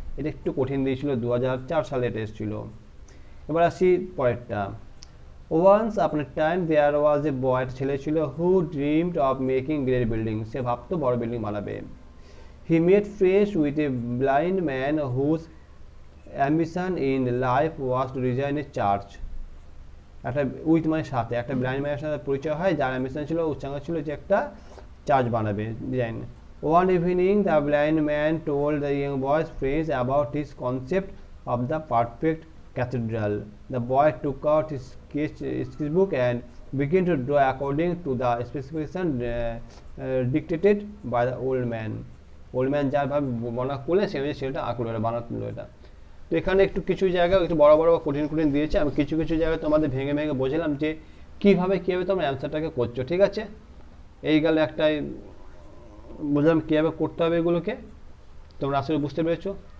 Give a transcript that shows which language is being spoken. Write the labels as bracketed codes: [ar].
[bn] এটা একটু কঠিন দিয়েছিল, 2004 সালে এটা এসেছিল। এবার আসি পরেরটা। [en] Once upon a time there was a boy, [bn] ছেলে ছিল, [en] who dreamed of making great buildings, [bn] সে ভাবতো বড় বিল্ডিং বানাবে। [en] He made friends with a blind man whose ambition in life was to design a church. [bn] একটা with মানে সাথে, একটা blind ম্যানের সাথে পরিচয় হয়, যার অ্যাম্বিশন ছিল, উচ্চাঙ্গ ছিল যে একটা চার্চ বানাবে, design. [en] One evening the blind man told the young boy's friends about his concept of the perfect cathedral. The boy took out his sketchbook and began to draw according to the specification dictated by the old man. [bn] Old man যার ভাবে বর্ণনা করলে সেটা আঁকলো, এটা বানালো এটা। তো এখানে একটু কিছু জায়গায় একটু বড় বড় কঠিন দিয়েছে, আমি কিছু জায়গায় তোমাদের ভেঙে বোঝালাম যে কিভাবে তোমরা অ্যান্সারটাকে করছো, ঠিক আছে। এই গেল একটাই বুঝলাম কীভাবে করতে হবে এগুলোকে, তোমরা আসলে বুঝতে পেরেছো।